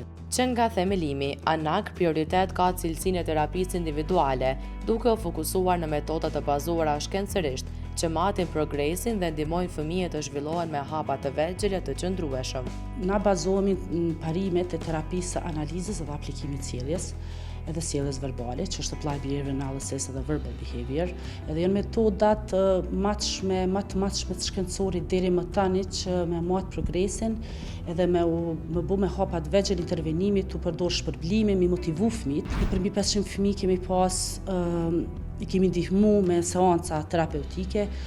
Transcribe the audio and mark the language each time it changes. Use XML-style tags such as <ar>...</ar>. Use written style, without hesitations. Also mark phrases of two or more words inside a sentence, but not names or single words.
<sq>Që nga themelimi, ANAK prioritet ka cilësinë e terapisë individuale, duke u fokusuar në metoda të bazuara shkencërisht, që matin progresin dhe ndihmojnë fëmijët të zhvillohen me hapa të vegjël të qëndrueshëm. Na bazohemi në parimet e terapisë së analizës dhe aplikimit sjelljes, edhe sjelljes verbale, që është</sq> <en>applied behavior analysis</en> <sq>edhe</sq> <en>verbal behavior,</en> <sq>edhe janë metodat më të matshme të shkencorit deri më tani që me mat progresin edhe me bu me hapa të vegjël intervenimi, tu përdor shpërblimin, mi motivu fëmijët. Për mbi 500 fëmijë kemi pas i kemi ndihmu me seanca terapeutike.</sq>